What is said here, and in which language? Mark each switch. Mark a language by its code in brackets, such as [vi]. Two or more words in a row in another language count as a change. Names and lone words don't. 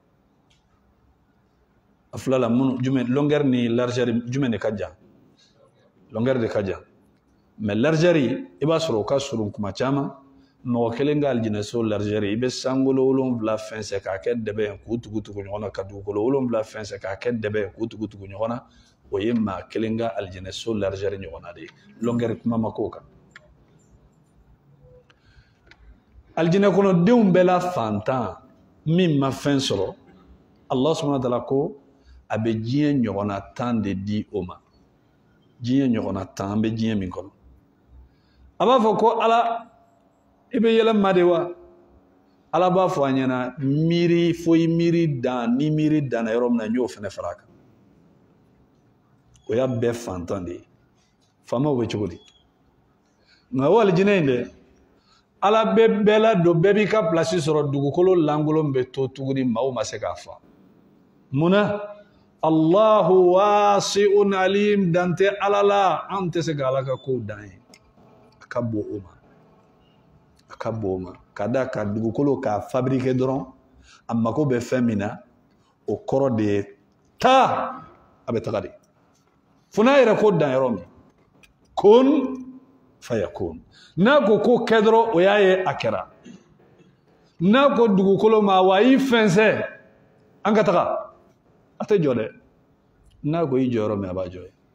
[bm] a filala minnu jumɛn longueur ni largeur jumɛn de ka jan longueur de ka jan mais largeur i b'a sɔrɔ o ka surun kuma caman mɔgɔ kelen ka aljinɛso largeur i bɛ sankolo 7 fɛnsɛ k'a kɛ dɛbɛ ye k'u tugu ɲɔgɔn na ka dugukolo 7 fɛnsɛ k'a kɛ dɛbɛ ye k'u tugu ɲɔgɔn na o ye maa kelen ka aljinɛso largeur ɲɔgɔn na de ye longueur kuma ma k'o kan aljinɛ kɔnɔdenw bɛɛ la fantan min ma fɛn sɔrɔ [ar] الله سبحانه وتعالى [bm] ko a bɛ diɲɛ ɲɔgɔnna 10 de di o ma diɲɛ ɲɔgɔnna 10 an bɛ diɲɛ min kɔnɔ a b'a fɔ ko ala i bɛ yɛlɛma de wa ala b'a fɔ a ɲɛna miiri fo i miiri dan ni miiri danna yɔrɔ min na n y'o fana fara a kan o y'a bɛɛ fantan de ye faamaw bɛ cogo di nka o alijinɛ in dɛ ala bɛ bɛɛ la don bɛɛ b'i ka pilasi sɔrɔ dugukolo lankolon bɛ to tuguni maaw ma se k'a fa munna [ar] الله واسع عليم [bm] dan tɛ ala la an tɛ se ka ala ka kow dan ye a ka bon o ma a ka bon o ma ka da ka dugukolo k'a fabriquer dɔrɔn a mako bɛ fɛn min na o kɔrɔ de ye taa a bɛ taga de fo n'a yɛrɛ ko dan yɔrɔ min kun fayakun n'a ko ko kɛ dɔrɔn o y'a ye a kɛra n'a ko dugukolo ma wa i fɛnsɛ an ka taga a tɛ jɔ dɛ n'a ko i jɔyɔrɔ min a b'a jɔ ye